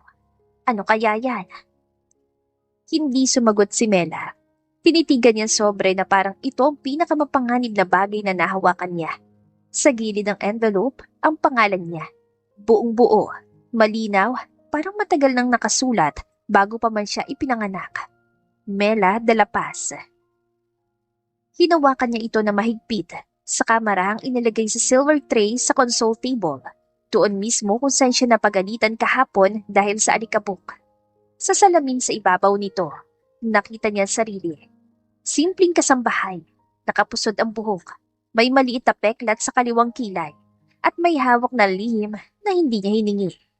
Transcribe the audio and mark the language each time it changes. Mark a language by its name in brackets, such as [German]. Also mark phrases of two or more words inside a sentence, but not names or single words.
[Filipino] Ano kaya yan? Hindi sumagot si Mela. Tinitigan niya sobre na parang ito ang pinakamapanganib na bagay na nahawakan niya. Sa gilid ng envelope, ang pangalan niya. Buong buo, malinaw, parang matagal nang nakasulat bago pa man siya ipinanganak. Mela de la Paz. Hinawakan niya ito na mahigpit, sa kamara ang inilagay sa [English] silver tray [Filipino] sa [English] console table. [Filipino] Doon mismo kung saan siya napagalitan kahapon dahil sa alikabok. Sa salamin sa ibabaw nito, nakita niya sarili. Simpleng kasambahay, nakapusod ang buhok, may maliit na peklat sa kaliwang kilay, at may hawak na lihim na hindi niya hiningi.